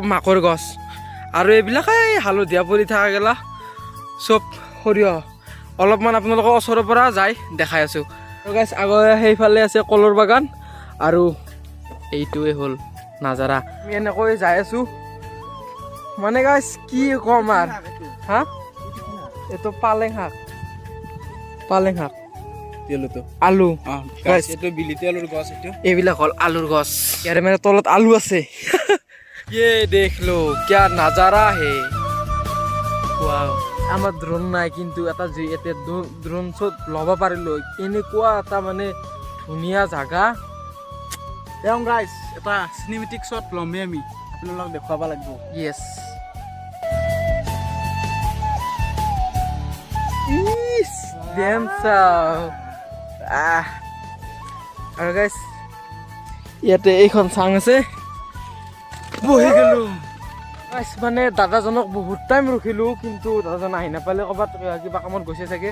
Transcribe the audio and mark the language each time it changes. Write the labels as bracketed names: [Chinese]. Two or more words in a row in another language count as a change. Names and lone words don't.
[Assamese] মাকৰ গছ আৰু এইবিলাক এই হালধীয়া পৰি থকা গেলা চব সৰিয়হ অলপমান আপোনালোকৰ ওচৰৰ পৰা যাই দেখাই আছোঁ গাছ আগৰ সেইফালে আছে কলৰ বাগান আৰু এইটোৱে হ'ল নাজাৰা আমি এনেকৈ যাই আছোঁ মানে গাছ কি ক'ম আৰু হা এইটো পালেং শাক আলু এইটো বিলিতি আলুৰ গছ এইটো এইবিলাক হ'ল আলুৰ গছ ইয়াৰে মানে তলত আলু আছে [Hindi] ये देख लो क्या नजारा है [Assamese] वाव আমাৰ ড্ৰোন নাই কিন্তু এটা এতিয়া ড্ৰোন শ্বট ল'ব পাৰিলোঁ এনেকুৱা এটা মানে ধুনীয়া জাগা তেওঁ গাইছ এটা চিনেমেটিক শ্বট ল'মেই আমি আপোনালোকক দেখুৱাব লাগিব য়েছ আৰু গাইছ ইয়াতে এইখন চাং আছে বহি গেলো মানে দাদাজনক বহুত টাইম ৰখিলোঁ কিন্তু দাদাজন আহি নাপালে ক'ৰবাত কিবা কামত গৈছে চাগে